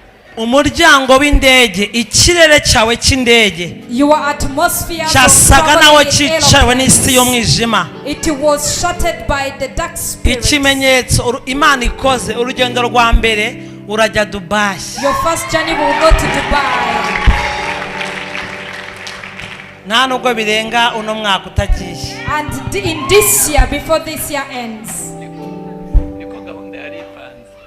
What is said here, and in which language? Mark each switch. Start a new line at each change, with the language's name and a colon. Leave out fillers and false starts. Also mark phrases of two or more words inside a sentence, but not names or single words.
Kinyarwanda: umuryango w'indege, ikirere cyawe cy'indege
English: Your atmosphere
Kinyarwanda: cyasaga naho cyicawe n'isi y'umwijima.
English: It was shattered by the dark spirit.
Kinyarwanda: Ikimenyetso Imana ikoze urugendo rwa mbere urajya Dubai.
English: Your first journey will go to Dubai.
Kinyarwanda: Nta nubwo birenga uno mwaka utagiye.
English: And in this year, before this year ends.
Kinyarwanda: Niko gahunda yari ipanze.